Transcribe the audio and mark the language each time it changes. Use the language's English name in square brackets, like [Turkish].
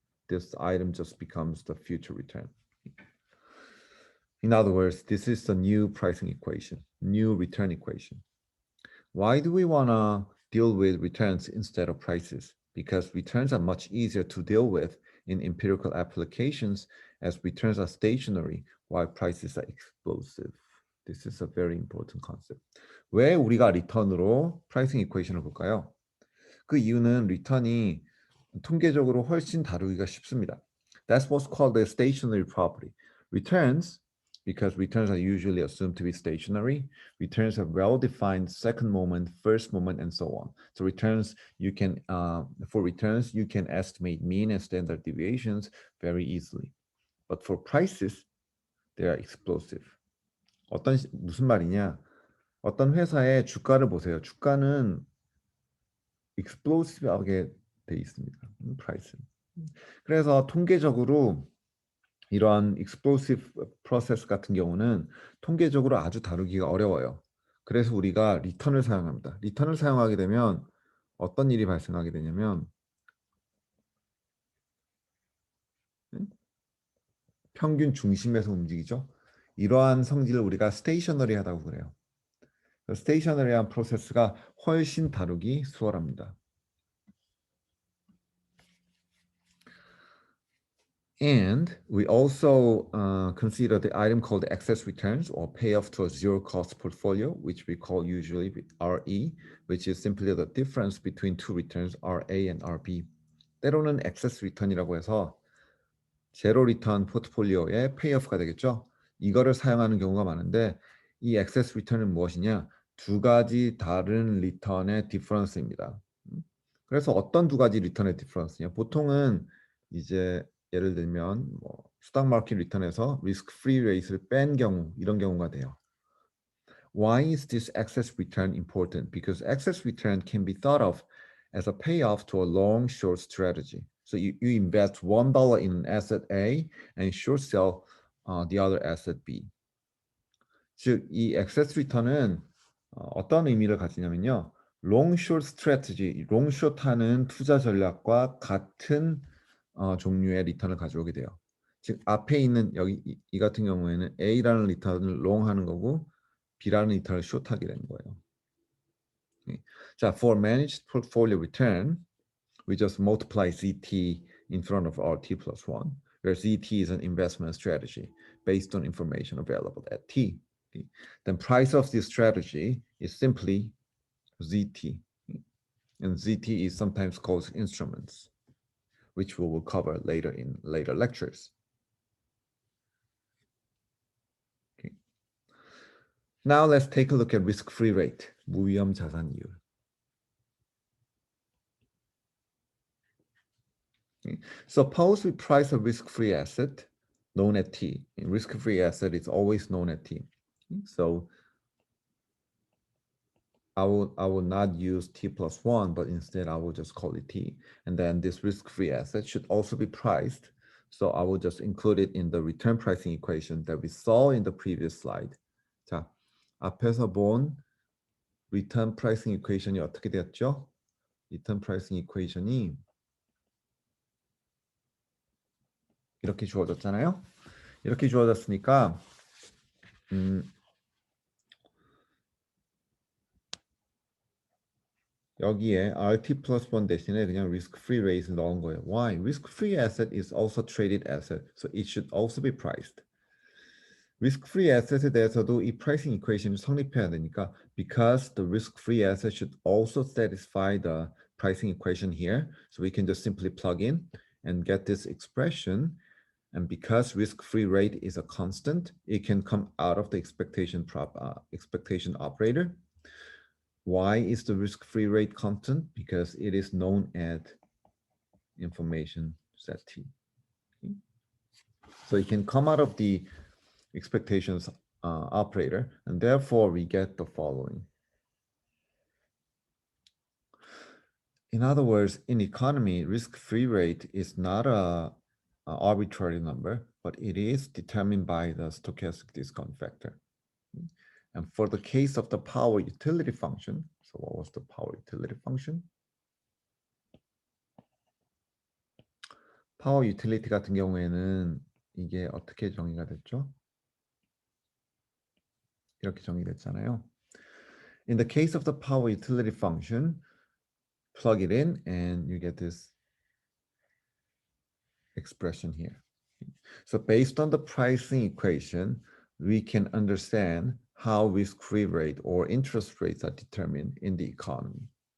[English] This item just becomes the future return. In other words, this is the new pricing equation, new return equation. Why do we want to deal with returns instead of prices? Because returns are much easier to deal with in empirical applications as returns are stationary while prices are explosive. This is a very important concept. [Korean] 왜 우리가 리턴으로 프라이싱 이퀘이션을 볼까요? 그 이유는 리턴이 통계적으로 훨씬 다루기가 쉽습니다. [English] That's what's called the stationary property. Returns, because returns are usually assumed to be stationary, returns have well-defined second moment, first moment, and so on. So returns, for returns, you can estimate mean and standard deviations very easily. But for prices, they are explosive. [Korean] 무슨 말이냐? 어떤 회사의 주가를 보세요. 주가는 explosive하게 돼 있습니다. [English] price. [Korean] 그래서 통계적으로 이러한 explosive process 같은 경우는 통계적으로 아주 다루기가 어려워요. 그래서 우리가 리턴을 사용합니다. 리턴을 사용하게 되면 어떤 일이 발생하게 되냐면 평균 중심에서 움직이죠. 이러한 성질을 우리가 스테이셔너리하다고 그래요. 스테이셔너리한 프로세스가 훨씬 다루기 수월합니다. [English] And we also consider the item called excess returns or payoff to a zero cost portfolio, which we call usually RE, which is simply the difference between two returns, RA and RB. [Korean] 때로는 excess return이라고 해서 제로 리턴 포트폴리오의 페이오프가 되겠죠. 이거를 사용하는 경우가 많은데 이 excess return은 무엇이냐? 두 가지 다른 리턴의 디퍼런스입니다. 그래서 어떤 두 가지 리턴의 디퍼런스냐? 보통은 이제 예를 들면 뭐 스탁 마켓 리턴에서 리스크 프리 레이트를 뺀 경우 이런 경우가 돼요. [English] Why is this excess return important? Because excess return can be thought of as a payoff to a long short strategy. So you invest $1 in an asset A and short sell the other asset B. [Korean] 즉 이 excess return은 어떤 의미를 가지냐면요. long short strategy, long short 하는 투자 전략과 같은 종류의 리턴을 가져오게 돼요. 즉 앞에 있는 여기 이 같은 경우에는 A라는 리턴을 long 하는 거고 B라는 리턴을 short 하게 되는 거예요. [English] 자, for managed portfolio return, we just multiply ZT in front of RT plus 1, where ZT is an investment strategy based on information available at T. Then price of this strategy is simply ZT. And ZT is sometimes called instruments, which we will cover later in later lectures. Now let's take a look at risk-free rate, [Korean] 무위험 자산이율. [English] Suppose we price a risk-free asset known at T. Risk-free asset is always known at T. So I will not use T plus 1, but instead I will just call it T. And then this risk-free asset should also be priced. So I will just include it in the return pricing equation that we saw in the previous slide. [Korean] 자, 앞에서 본 return pricing equation이 어떻게 되었죠? return pricing equation이 이렇게 주어졌잖아요. 이렇게 주어졌으니까 여기에 RT plus 1 대신에 그냥 risk-free rate를 넣은 거예요. [English] Why? Risk-free asset is also traded asset, so it should also be priced. [Korean] risk-free asset에 대해서도 이 pricing equation이 성립해야 되니까 [English] because the risk-free asset should also satisfy the pricing equation here, so we can just simply plug in and get this expression. And because risk-free rate is a constant, it can come out of the expectation operator. Why is the risk-free rate constant? Because it is known at information set T. Okay. So it can come out of the expectations operator, and therefore we get the following. In other words, in economy, risk-free rate is not a arbitrary number, but it is determined by the stochastic discount factor. And for the case of the power utility function, so what was the power utility function? [Korean] 파워 유틸리티 같은 경우에는 이게 어떻게 정의가 됐죠? 이렇게 정의됐잖아요. [English] In the case of the power utility function, plug it in and you get this expression here. So based on the pricing equation, we can understand how risk-free rate or interest rates are determined in the economy.